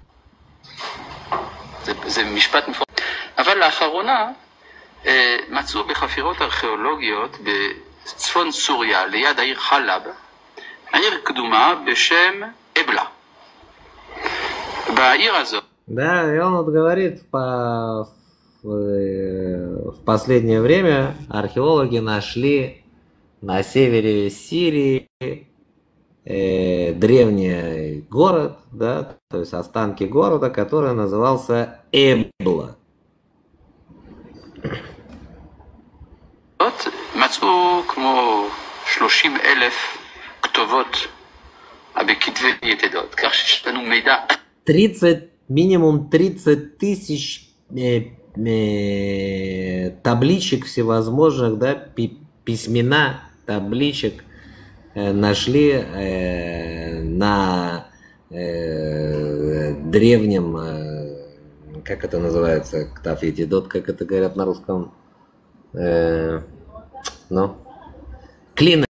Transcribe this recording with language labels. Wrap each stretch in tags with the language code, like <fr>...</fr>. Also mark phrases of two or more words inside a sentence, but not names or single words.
<he>זה משפט מפורט. אבל לאחרונה מצאו בחפירות ארכיאולוגיות בצפון סוריה, ליד העיר חלב, העיר קדומה בשם אבלה. בעיר הזאת.</he> <ru>Да, и он вот говорит, в последнее время археологи нашли на севере Сирии древний город, да, то есть останки города, который назывался Эбла.</ru> <he>מצאו כמו 30,000 כתובות בכתבי יתדות, כך שיש לנו מידע. 30,</he> <ru>минимум 30 тысяч табличек всевозможных, да, письмена табличек нашли на древнем, как это называется,</ru> <he>כתב יתדות,</he> <ru>как это говорят на русском, ну, клин.</ru>